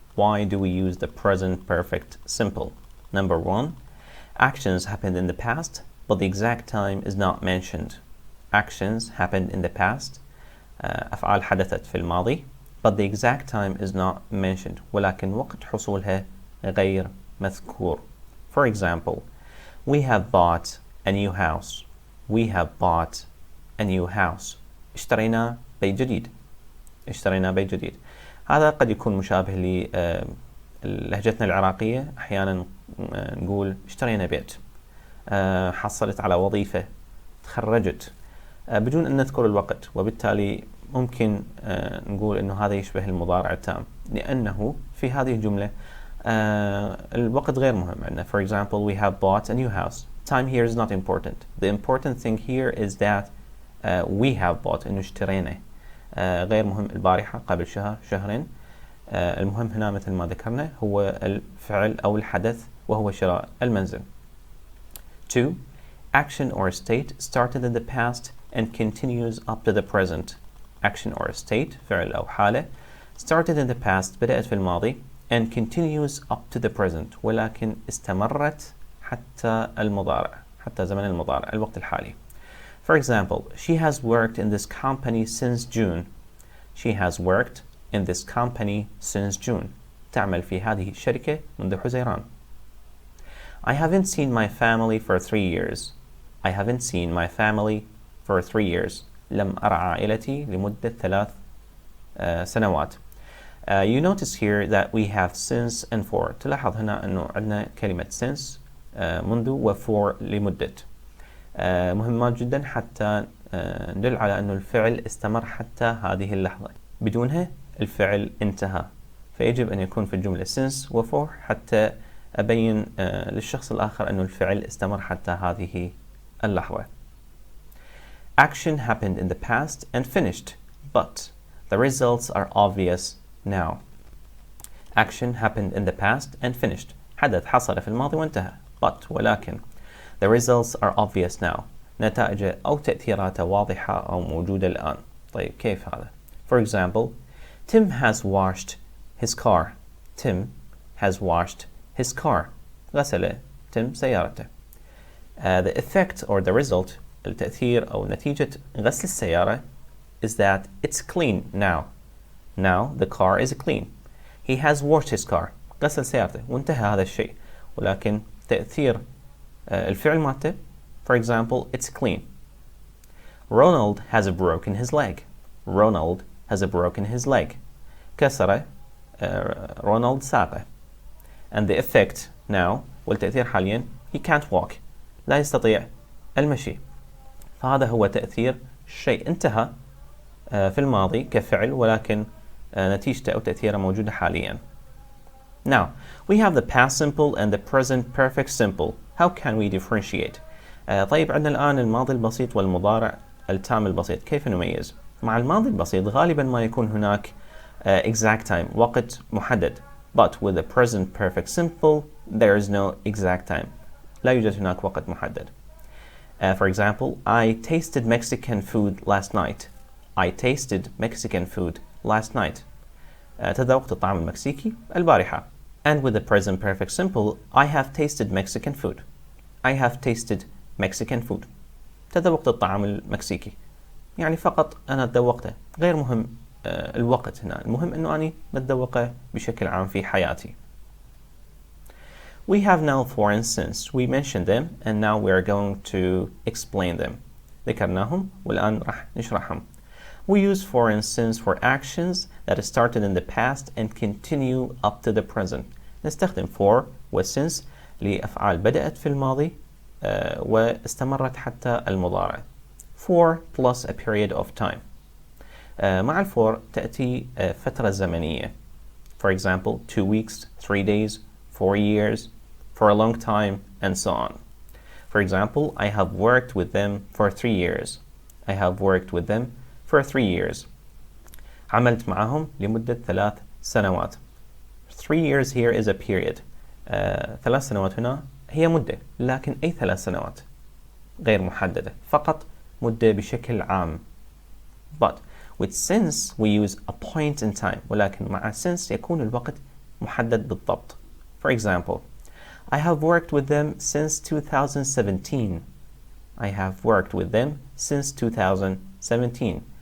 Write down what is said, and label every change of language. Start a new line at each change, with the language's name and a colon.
English: Why do we use the present perfect simple? Number 1. Actions happened in the past, but the exact time is not mentioned. Actions happened in the past.
Arabic: أفعال حدثت في الماضي,
English: but the exact time is not mentioned.
Arabic: ولكن وقت حصولها غير مذكور.
English: For example, we have bought a new house. We have bought a new house.
Arabic: اشترينا بيت جديد. اشترينا بيت جديد. هذا قد يكون مشابه للهجتنا العراقية. أحيانا نقول اشترينا بيت. حصلت على وظيفة. تخرجت. بدون أن نذكر الوقت، وبالتالي ممكن نقول أنه هذا يشبه المضارع التام، لأنه في هذه الجملة الوقت غير مهم عندنا.
English: For example, we have bought a new house. Time here is not important. The important thing here is that we have bought,
Arabic: إنه اشترينا. غير مهم البارحة، قبل شهر، شهرين. المهم هنا مثل ما ذكرنا هو الفعل أو الحدث، وهو شراء المنزل.
English: 2. Action or state started in the past and continues up to the present. Action or state
Arabic: فعل أو حالة
English: started in the past
Arabic: بدأت في الماضي
English: and continues up to the present
Arabic: ولكن استمرت حتى المضارع، حتى زمن المضارع، الوقت الحالي.
English: For example, she has worked in this company since June. She has worked in this company since June.
Arabic: تعمل في هذه الشركة منذ حزيران.
English: I haven't seen my family for 3 years. I haven't seen my family for 3 years.
Arabic: لم أرى عائلتي لمدة 3 سنوات.
English: You notice here that we have since and for.
Arabic: تلاحظ هنا أنه عندنا كلمة since منذ و for لمدة. مهمات جدا حتى ندل على أنه الفعل استمر حتى هذه اللحظة. بدونها الفعل انتهى. فيجب أن يكون في الجملة since و for حتى أبين للشخص الآخر أنه الفعل استمر حتى هذه اللحظة.
English: Action happened in the past and finished, but the results are obvious now. Action happened in the past and finished.
Arabic: حدث حصل في الماضي وانتهى.
English: But
Arabic: ولكن
English: the results are obvious now.
Arabic: نتائج أو تأثيراته واضحة أو موجودة الآن. طيب كيف هذا؟
English: For example, Tim has washed his car. Tim has washed his car.
Arabic: غسل تيم سيارته.
English: The effect or the result
Arabic: التأثير أو نتيجة غسل السيارة
English: is that it's clean now. Now the car is clean. He has washed his car.
Arabic: غسل سيارته وانتهى هذا الشيء. ولكن تأثير الفعل مالته
English: for example it's clean. Ronald has broken his leg. Ronald has broken his leg.
Arabic: كسر رونالد ساقه.
English: And the effect now
Arabic: والتأثير حاليا
English: he can't walk.
Arabic: لا يستطيع المشي. فهذا هو تأثير الشيء انتهى في الماضي كفعل ولكن نتيجته أو تأثيره موجودة حاليا.
English: Now we have the past simple and the present perfect simple. How can we differentiate?
Arabic: طيب عندنا الآن الماضي البسيط والمضارع التام البسيط. كيف نميز؟ مع الماضي البسيط غالبا ما يكون هناك
English: exact time
Arabic: وقت محدد.
English: But with the present perfect simple there is no exact time.
Arabic: لا يوجد هناك وقت محدد.
English: For example, I tasted Mexican food last night. I tasted Mexican food last night.
Arabic: تذوقت الطعام المكسيكي البارحة.
English: And with the present perfect simple, I have tasted Mexican food. I have tasted Mexican food.
Arabic: تذوقت الطعام المكسيكي. يعني فقط أنا تذوقته، غير مهم الوقت هنا، المهم أنه أنا بتذوقه بشكل عام في حياتي.
English: We have now for and since. We mentioned them and now we are going to explain them.
Arabic: ذكرناهم والآن راح نشرحهم.
English: We use for and since for actions that started in the past and continue up to the present.
Arabic: نستخدم for و since لأفعال بدأت في الماضي واستمرت حتى المضارع.
English: For plus a period of time.
Arabic: مع الفور تأتي فترة زمنية.
English: For example, 2 weeks, 3 days, 4 years, for a long time, and so on. For example, I have worked with them for 3 years. I have worked with them for 3 years.
Arabic: عملت معهم لمدة 3 سنوات.
English: 3 years here is a period.
Arabic: 3 سنوات هنا هي مدة، لكن أي 3 سنوات غير محددة، فقط مدة بشكل عام.
English: But with since we use a point in time،
Arabic: ولكن مع since يكون الوقت محدد بالضبط.
English: For example, I have worked with them since 2017. I have worked with them since 2017.